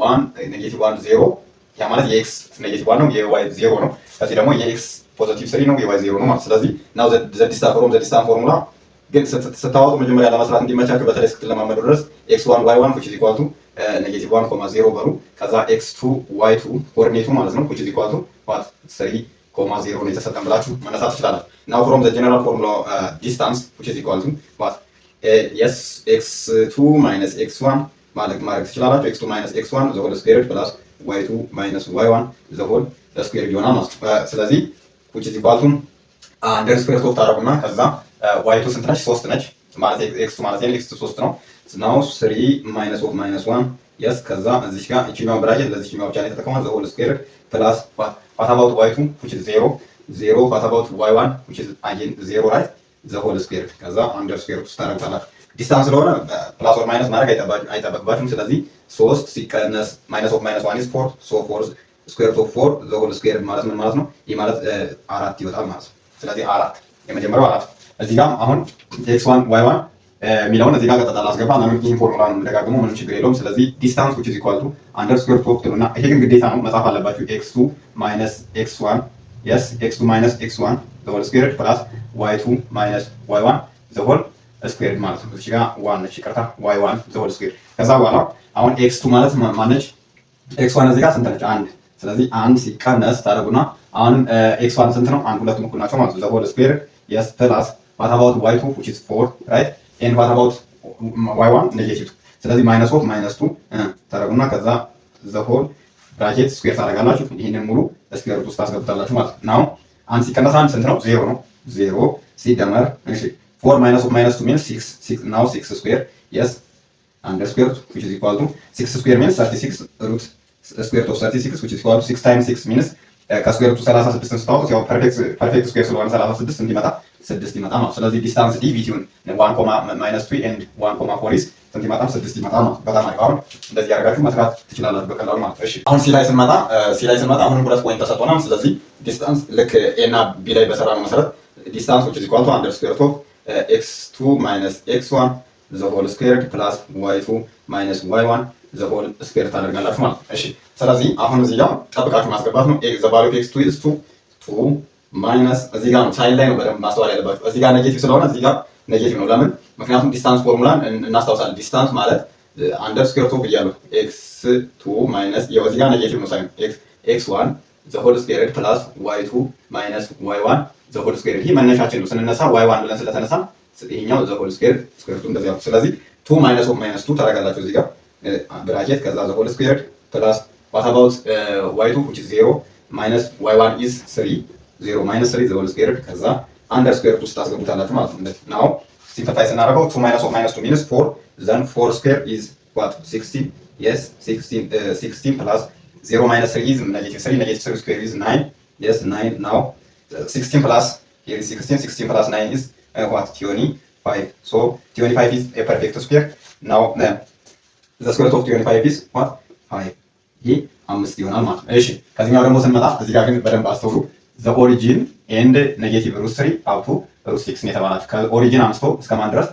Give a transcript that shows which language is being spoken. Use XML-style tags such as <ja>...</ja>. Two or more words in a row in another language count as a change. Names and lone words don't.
<am>1 0 ያ ማለት የኤክስ ኔጌቲቭ 1 ነው፣ የዋይ 0 ነው። ከዚህ ደግሞ የኤክስ ፖዚቲቭ 3 ነው፣ የዋይ 0 ነው ማለት። ስለዚህ</am> <en>now the distance formula</en> <am>ግን ስታወጡ መጀመሪያ ለመስራት እንዲመቻችሁ በተለይ እስክትለማመዱ ድረስ x1 y1</am> <en>which is equal to</en> <am>ኔጌቲቭ 1 0 በሉ። ከዛ x2 y2 ኮኦርዲኔቱ ማለት ነው</am> <en>which is equal to what</en> <am>3 0 ነው የተሰጠን ብላችሁ መነሳት ትችላላችሁ።</am> <en>now from the general formula distance which is equal to what yes x2 minus x1</en> <am>ማድረግ ትችላላችሁ።</am> <en>x2 minus x1 the whole squared plus y2 minus y1 the whole squared</en> <am>ይሆናል ማለት ነው። ስለዚህ</am> <en>which is equal to under square root</en> <am>ታደርጉና ከዛ y2 ስንት ነች? 3 ነች ማለት x2 ማለት ነው x2 3 ነው።</am> <en>now 3 minus of minus 1 yes</en> <am>ከዛ እዚህ ጋር እቺኛው ብራኬት ለዚህኛው ብቻ ነው የተጠቀመው</am> <en>the whole squared plus what about y2 which is 0 what about y1 which is again 0 right the whole squared</en> <am>ከዛ</am> <en>under square root</en> <am>ታደርጉታላችሁ። ዲስታንስ ስለሆነ</am> <en>plus or minus</en> <am>ማድረግ አይጠበቅባችሁም። ስለዚህ 3 ሲቀነስ</am> <en>minus of minus 1 is 4 so 4 square root of 4 the whole squared</en> <am>ማለት ምን ማለት ነው? ይህ ማለት 4 ይወጣል ማለት ነው። ስለዚህ 4 የመጀመሪያው 4 እዚህ ጋር አሁን x1 y1 የሚለውን እዚህ ጋር ቀጥታ ላስገባ። ለምን ይሄን ፎርሙላ ነው የምደጋግመው? ምንም ችግር የለውም። ስለዚህ ዲስታንስ</am> <en>which is equal to under square root of</en> <am>እና ይሄ ግን ግዴታ ነው መጻፍ አለባችሁ።</am> <en>x2 minus x1 yes x2 minus x1 the whole squared plus y2 minus y1 the whole squared</en> <am>ማለት ነው። እዚህ ጋር 1 ነች ይቅርታ</am> <en>y1 the whole squared።</en> <am>ከዛ በኋላ አሁን x2 ማለት ማነች? x1 እዚህ ጋር ስንት ነች? 1 ስለዚህ 1 ሲቀነስ ታደርጉና አሁን x1 ስንት ነው? 1 ሁለቱም እኩል ናቸው ማለት ነው።</am> <en>the whole squared yes plus what about y2 which is 4 right and what about y1 negative 2</en> <am>ስለዚህ</am> <en>minus of minus 2</en> <am>ታደርጉና ከዛ</am> <en>the whole bracket square</en> <am>ታደርጋላችሁ። ይሄንን ሙሉ</am> <en>square root</en> <am>ውስጥ ታስገቡታላችሁ ማለት ነው። now 1 ሲቀነስ 1 ስንት ነው? 0 ነው። 0 ሲደመር እሺ</am> <en>4 minus of minus 2 means 6 now 6 square yes under square root which is equal to 6 square means 36 root square root of 36 which is equal to 6 times 6 means</en> <am>ከስኩዌር ሩት 36 ስታወጡት ያው ፐርፌክት ስኩዌር ስለሆነ 36 እንዲመጣ 6 ይመጣ ማለት። ስለዚህ</am> <en>distance d between 1 and 1 is</en> <am>ስንት ይመጣ? 6 ይመጣ ማለት። በጣም አሪፍ። አሁን እንደዚህ ያደርጋችሁ መስራት ትችላላችሁ በቀላሉ ማለት ነው። እሺ አሁን ሲ ላይ ስንመጣ አሁንም ሁለት ፖይንት ተሰጥቶናል። ስለዚህ ዲስታንስ ልክ ኤ እና ቢ ላይ በሰራነው መሰረት ዲስታንስ</am> <en>which is equal to under square root of x2 minus x1 the whole squared plus y2 minus y1 the whole square</en> <am>ታደርጋላችሁ ማለት ነው። እሺ ስለዚህ አሁን እዚህ ጋር ጠብቃችሁ ማስገባት ነው።</am> <en>the value of x2 is 2 minus</en> <am>እዚህ ጋር ነው ሳይን ላይ ነው በደንብ ማስተዋል ያለባችሁ። እዚህ ጋር ኔጌቲቭ ስለሆነ እዚህ ጋር ኔጌቲቭ ነው። ለምን? ምክንያቱም ዲስታንስ ፎርሙላን እናስታውሳለን። ዲስታንስ ማለት</am> <en>under square root</en> <am>ብያለሁ</am> <en>x2 minus</en> <am>ያው እዚህ ጋር ኔጌቲቭ ነው</am> <en>sign x1 the whole square plus y2 minus y1 the whole square።</en> <am>ይሄ መነሻችን ነው። ስንነሳ ዋይ1 ብለን ስለተነሳ ይሄኛው</am> <en>the whole square root</en> <am>እንደዚህ ነው። ስለዚህ</am> <en>2 minus of minus 2</en> <am>ታደርጋላችሁ እዚህ ጋር ብራኬት ከዛ</am> <en>the whole square plus what about y2 which is 0 minus y1 is 3 0 minus 3 the whole square ከዛ under square</en> <am>ውስጥ ታስገቡታላችሁ ማለት ነው።</am> <en>now simplify ስናደርገው 2 minus of minus 2 means 4 then 4 square is what 16 yes 16 plus 0 minus 3 is negative 3 negative 3 square is 9 yes 9 now 16 plus here is 16 plus 9 is what 25 so 25 is a perfect square now the square root of 25 is what 5</en> <am>ይሄ 5 ይሆናል ማለት ነው። እሺ ከዚህኛው ደግሞ ስንመጣ እዚህ ጋር ግን በደንብ አስተውሉ።</am> <en>the origin and negative root 3 up to root 6</en> <am>ነው የተባላችሁ። ከኦሪጂን አንስቶ እስከ ማን ድረስ?</am>